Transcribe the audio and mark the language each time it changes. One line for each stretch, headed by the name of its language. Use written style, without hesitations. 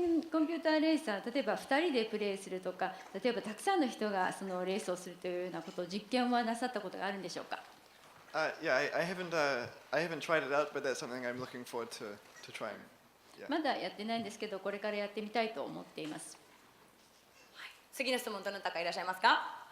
Japanese: コンピューターレーサー、例えば2人でプレーするとか、例えばたくさんの人がそのレースをするというようなことを実験はなさったことがあるんでしょうか。
English: Yeah, I haven't tried it out, but that's something I'm looking forward to trying. Yeah.
Japanese: まだやってないんですけど、これからやってみたいと思っています。次の質問どなたかいらっしゃいますか。